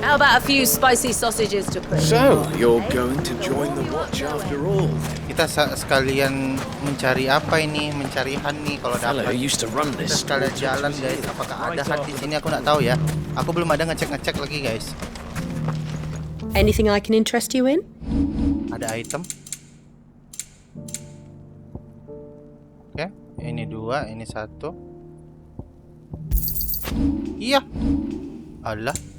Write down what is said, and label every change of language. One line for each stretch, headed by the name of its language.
English: How about a few spicy sausages to put? So, you're going to join the watch after all?
Indonesian: Kita sekalian mencari apa ini, mencari Han nih kalau dapat. Kita sekalian jalan guys, apakah ada Han di sini aku nggak tahu ya. Aku belum ada ngecek lagi guys.
English: Anything I can interest you in?
Indonesian: Ada item. Oke, ini 2, ini 1. Iya. Allah.